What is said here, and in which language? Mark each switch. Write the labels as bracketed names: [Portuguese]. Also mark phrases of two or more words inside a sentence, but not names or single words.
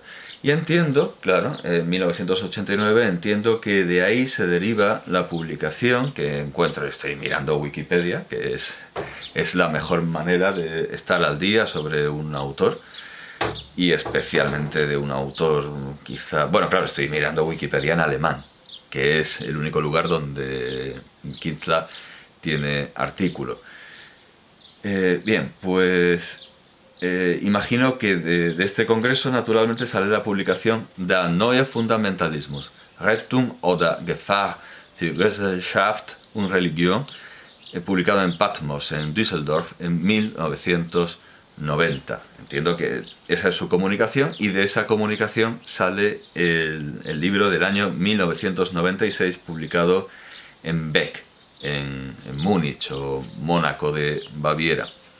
[Spanish] Y entiendo, claro, en 1989 entiendo que de ahí se deriva la publicación que encuentro, estoy mirando Wikipedia, que es la mejor manera de estar al día sobre un autor, y especialmente de un autor quizá... Bueno, claro, estoy mirando Wikipedia en alemán, que es el único lugar donde Kinzler tiene artículo. Bien, pues... imagino que de este congreso naturalmente sale la publicación Der neue Fundamentalismus, Rettung oder Gefahr für Gesellschaft und Religion, publicado en Patmos, en Düsseldorf, en 1990. Entiendo que esa es su comunicación, y de esa comunicación sale el libro del año 1996, publicado en Beck, en Múnich o Mónaco de Baviera.